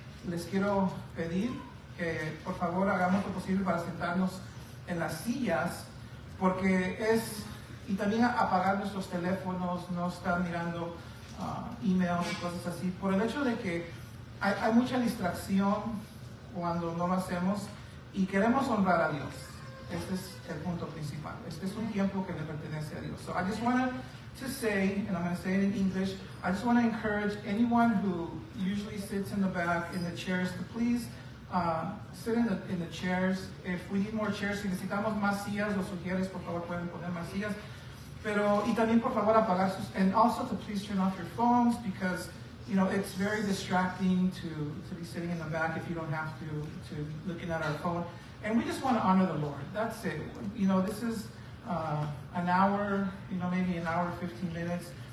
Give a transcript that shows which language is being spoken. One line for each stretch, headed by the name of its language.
Spanish: Les quiero pedir que por favor hagamos lo posible para sentarnos en las sillas, porque y también apagar nuestros teléfonos, no estar mirando emails y cosas así, por el hecho de que hay mucha distracción cuando no lo hacemos y queremos honrar a Dios. Este es el punto principal. Este es un tiempo que le pertenece a Dios.
English: So I just want to say, and I'm going to say it in English, I just want to encourage anyone who usually sits in the back in the chairs to please sit in the chairs. If we need more chairs,
Spanish: si necesitamos más sillas, los sugieres, por favor pueden poner más sillas. Y también por favor apagar sus,
English: and also to please turn off your phones, because it's very distracting to be sitting in the back if you don't have to be looking at our phone. And we just want to honor the Lord. That's it. This is an hour, maybe an hour, 15 minutes.